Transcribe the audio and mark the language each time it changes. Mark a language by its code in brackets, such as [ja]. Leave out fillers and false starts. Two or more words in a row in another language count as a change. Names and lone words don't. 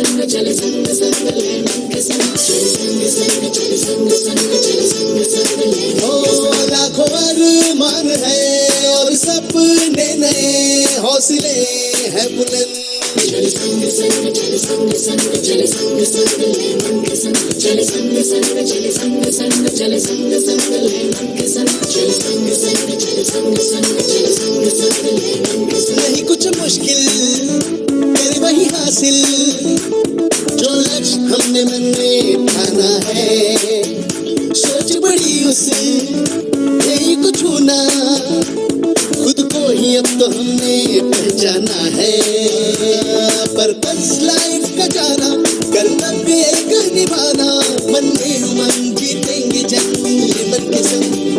[hi] चले संग संग ले मन के संग चले संग संग चले संग संग चले संग संग ले ओ लाखों अरमान है और सपने नए हौसले है बुलंद चले संग संग चले संग संग चले संग संग ले मन के संग चले संग संग चले संग संग चले संग संग ले मन के संग चले संग संग चले संग संग चले संग संग ले मन के संग नहीं कुछ मुश्किल तेरे वही हासिल जो लक्ष्य हमने मन में ठाना है सोच बड़ी उसे यही कुछ होना खुद को ही अब तो हमने पहचाना है [en] purpose life [hi] का जाना कर्तव्य एक निभाना मन में उमंग जीतेंगे जंग ये मन के संग